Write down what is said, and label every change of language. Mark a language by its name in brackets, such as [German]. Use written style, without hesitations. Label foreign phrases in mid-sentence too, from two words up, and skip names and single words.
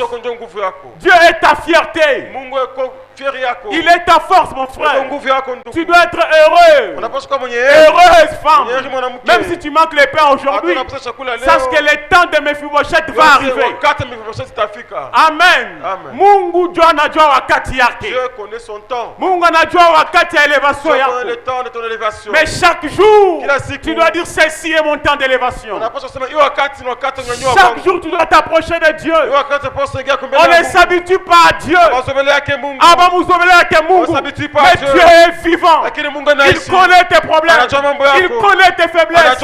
[French] Dieu est ta fierté. Il est ta force, mon frère. Tu dois être heureux. Heureuse femme. Même si tu manques les pains aujourd'hui, sache que le temps de Mephibosheth va arriver. [Swahili] Amen. Mungu Dieu anajua wakati yake. [French] Dieu connaît son temps. [Swahili] Mungu anajua wakati ya elevation yako. [French] Dieu connaît le temps de ton élévation. Mais chaque jour, tu dois dire ceci est mon temps d'élévation. Chaque jour, tu dois t'approcher de Dieu. On ne s'habitue pas à Dieu. Mais Dieu est vivant. Il connaît tes problèmes. Il connaît tes faiblesses.